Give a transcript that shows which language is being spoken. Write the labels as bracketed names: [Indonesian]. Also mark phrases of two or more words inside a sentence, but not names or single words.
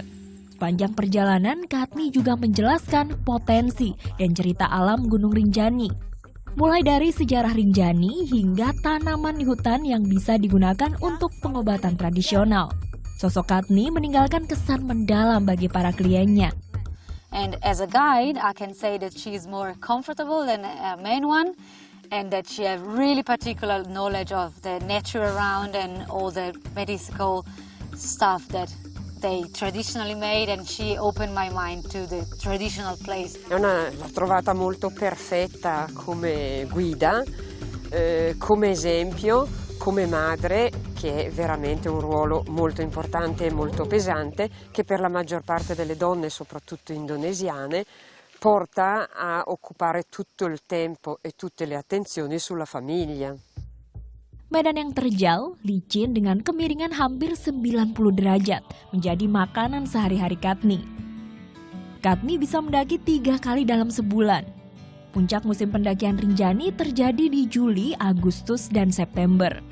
[Indonesian] Sepanjang perjalanan, Katni juga menjelaskan potensi dan cerita alam Gunung Rinjani. Mulai dari sejarah Rinjani hingga tanaman di hutan yang bisa digunakan untuk pengobatan tradisional. Sosok Katni meninggalkan kesan mendalam bagi para kliennya. [English] And as a guide, I can say that she is more comfortable than a main one, and that she has really particular knowledge of the nature around and all the medical stuff that they traditionally made, and she opened my mind to the traditional place. [Italian] L'ho trovata molto perfetta come guida, come esempio, come madre, che è veramente un ruolo molto importante e molto pesante, che per la maggior parte delle donne, soprattutto indonesiane, porta a occupare tutto il tempo e tutte le attenzioni sulla famiglia. [Indonesian] Medan yang terjal, licin dengan kemiringan hampir 90 derajat menjadi makanan sehari-hari Katni. Katni bisa mendaki 3 kali dalam sebulan. Puncak musim pendakian Rinjani terjadi di Juli, Agustus, dan September.